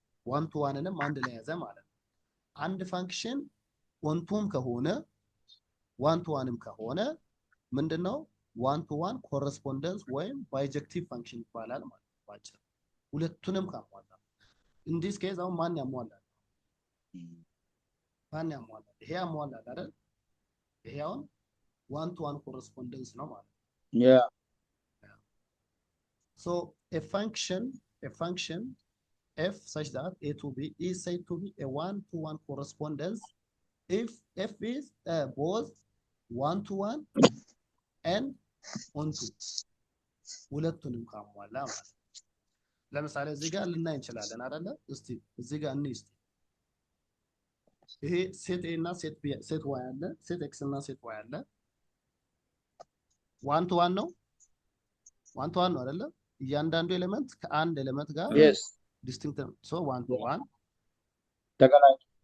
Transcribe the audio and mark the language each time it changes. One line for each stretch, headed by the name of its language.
Amharic: ዋን ቱ ዋንንም አንድ ላይ ያዘ ማለት ነው። አንድ ፋንክሽን ኦንቱም ከሆነ ዋን ቱ ዋንም ከሆነ ምንድነው ዋን ቱ ዋን ኮረስፖንደንስ ወይም ባይጀክቲቭ ፋንክሽን ይባላል ማለት ነው። ባጭሩ ሁለቱንም ካሟላ እንዲስ ኬዝ አሁን ማን ያሟላል? ይሄ ያሟላል አይደል? ይሄ አሁን ዋን ቱ ዋን ኮረስፖንደንስ ነው ማለት ነው።
English: yeah. So a function f such that a to b is said to be a one-to-one correspondence if f is both one-to-one and onto
Amharic: ሁለቱንም ካሟላ ማለት ነው። ለምሳሌ እዚህ ጋር ልናይ እንችላለን አይደለ? እስቲ እዚህ ጋር እንይ እስቲ ይሄ ሴት ኤ እና ሴት ዋይ አለ። ሴት ኤክስ እና ሴት ዋይ አለ። ዋን ቱ ዋን ነው። ዋን ቱ ዋን ነው አይደለ? እያንዳንዱ ኤሌመንት ከአንድ ኤሌመንት ጋር
English: Yes. ዲስቲንክት ሶ ዋን ቱ ዋን።
Amharic: ተገናኝ